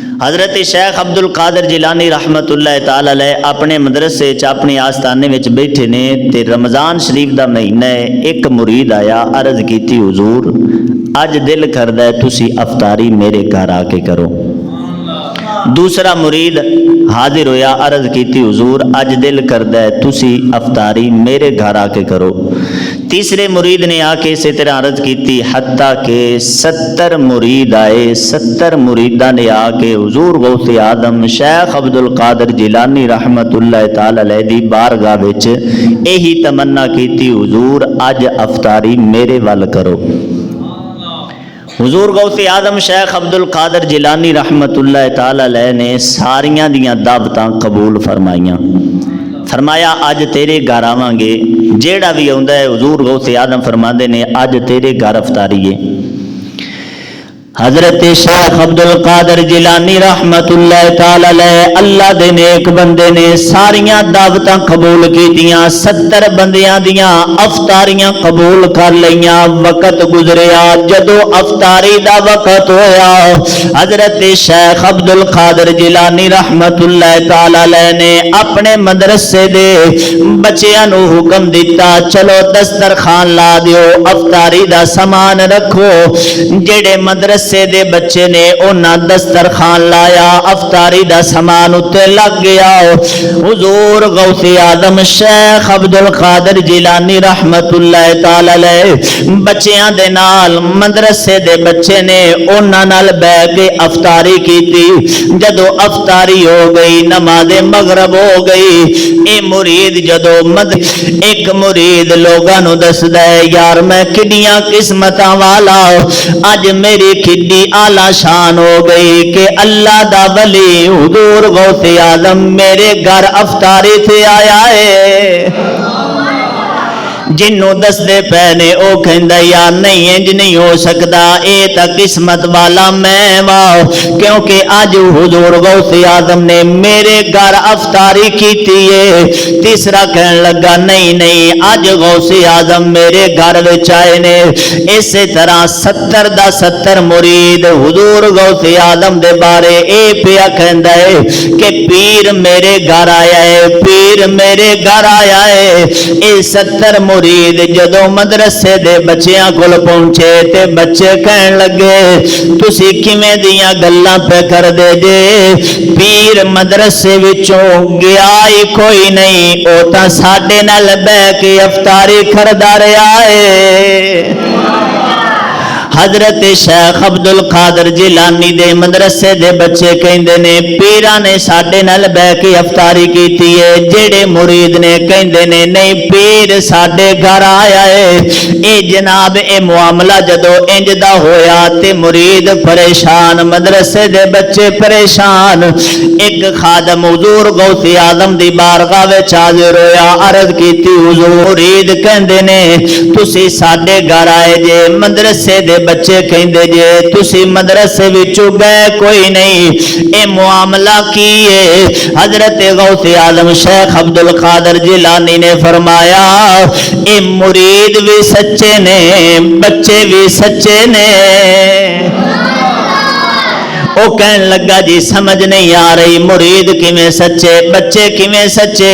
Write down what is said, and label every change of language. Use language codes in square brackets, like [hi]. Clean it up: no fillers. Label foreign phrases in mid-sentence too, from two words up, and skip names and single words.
[pa] حضرت شیخ عبد القادر جیلانی رحمت اللہ تعالی علیہ اپنے مدرسے چ اپنے آستانے وچ بیٹھے نے تے رمضان شریف دا مہینہ ہے۔ ایک مرید آیا، عرض کیتی حضور اج دل کردا ہے تسی افطاری میرے گھر آ کے کرو۔ دوسرا مرید حاضر ہویا، عرض کیتی حضور اج دل کردا ہے تسی افطاری میرے گھر آ کے کرو۔ تیسرے مرید نے آ کے اسی طرح عرض کیتی، حتیٰ کہ 70 مرید آئے، 70 مریداں نے آ کے حضور غوث اعظم شیخ عبد القادر جیلانی رحمت اللہ تعالی علیہ دی بارگاہ وچ یہی تمنا کیتی، حضور اج افطاری میرے ول کرو۔ حضور غوث اعظم شیخ عبد القادر جیلانی رحمت اللہ تعالی علیہ نے ساریاں دیاں دعوتاں قبول فرمائیاں۔ فرمایا اج تیرے گھر آواں گے، جیڑا بھی آندا ہے حضور غوث اعظم فرماندے نے اج تیرے گھر افطاری ہے۔ حضرت شیخ عبد القادر جیلانی رحمت اللہ تعالی علیہ اللہ دے نیک بندے نے ساریاں دعوتاں قبول کیتیاں، 70 بندیاں دیاں افطاریاں قبول کر لیاں۔ وقت گزریا، جدو افطاری دا وقت ہویا، حضرت شیخ عبد القادر جیلانی رحمت اللہ تعالی علیہ نے اپنے مدرسے دے بچیاں نو حکم دیتا، چلو دسترخوان لا دیو، افطاری دا سامان رکھو۔ جڑے مدرسے دے بچے نے انہاں دسترخوان لایا، افطاری دا سامان اتے لگ گیا۔ حضور غوث اعظم شیخ عبد القادر جیلانی رحمت اللہ تعالی علیہ بچیاں دے نال مدرسے دے بچے نے انہاں نال بیٹھ کے افطاری کیتی۔ جدو افطاری ہو گئی، نماز مغرب ہو گئی، اے مرید جدو ایک مرید لوگاں نو دسدا ہے، یار میں کڈیاں قسمتاں والا، اج میری کڈی اعلی شان ہو گئی کہ اللہ دا ولی حضور غوث اعظم میرے گھر افطاری تے آیا ہے۔ جنوں دس دے پینے او کہندا یا نہیں انج نہیں ہو سکدا، اے تا قسمت والا میں وا، کیونکہ اج حضور غوث اعظم نے میرے گھر افطاری کیتی ہے۔ تیسرا کہن لگا نہیں نہیں اج غوث اعظم میرے گھر وچ آئے نے۔ اسی طرح 70 دا 70 مرید حضور غوث اعظم دے بارے اے پیا کہندا ہے کہ پیر میرے گھر آیا ہے، پیر میرے گھر آیا ہے۔ اے 70 مرید جدو مدرسے دے بچیاں کول پہنچے تے بچے کہن لگے تسی کیویں دیاں گلاں پہ کر دے جے، پیر مدرسے وچوں گیا ہی کوئی نہیں، او تاں ساڈے نال بیٹھ کے افطاری کردا رہیا ہے۔ حضرت شیخ عبد القادر جیلانی دے مدرسے دے بچے کہندے نے پیراں نے ساڈے نال بیٹھ کے افطاری کیتی ہے۔ جڑے مرید نے کہندے نے نہیں پیر ساڈے گھر آیا ہے۔ اے جناب اے معاملہ جدو انج دا ہویا تے مرید پریشان، مدرسے دے بچے پریشان۔ ایک خادم حضور غوث اعظم دی بارگاہ وچ حاضر ہویا، عرض کیتی حضور مرید کہندے نے تسی ساڈے گھر آئے جے، مدرسے دے بچے کہندے جے تسی مدرسے وچوں گئے کوئی نہیں، اے معاملہ کی ہے؟ حضرت غوث اعظم شیخ عبد القادر جیلانی نے فرمایا اے مرید بھی سچے نے، بچے بھی سچے نے۔ او کہن لگا جی سمجھ نہیں آ رہی، مرید کیویں سچے، بچے کیویں سچے؟